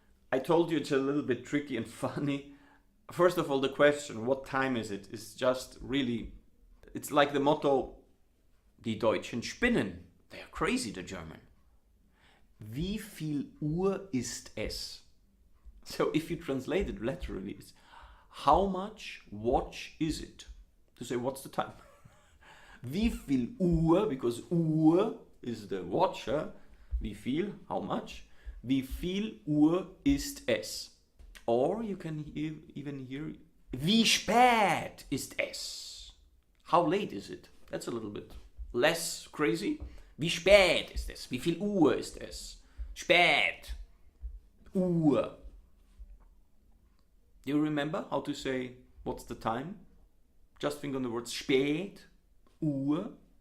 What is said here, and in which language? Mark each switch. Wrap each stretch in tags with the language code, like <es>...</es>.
<en>I told you it's a little bit tricky and funny. First of all, the question, what time is it, is just really, it's like the motto,</en> <de>die Deutschen spinnen.</de> <en>They are crazy, the German.</en> <de>Wie viel Uhr ist es?</de> <en>So if you translate it literally, it's how much watch is it? To say what's the time?</en> <de>Wie viel Uhr,</de> <en>because Uhr is the watch.</en> <de>Wie viel,</de> <en>how much?</en> <de>Wie viel Uhr ist es?</de> <en>Or you can even hear,</en> <de>wie spät ist es?</de> <en>How late is it? That's a little bit less crazy.</en> <de>Wie spät ist es? Wie viel Uhr ist es? Spät. Uhr.</de> <en>Do you remember how to say what's the time? Just think on the words spät, Uhr.</en>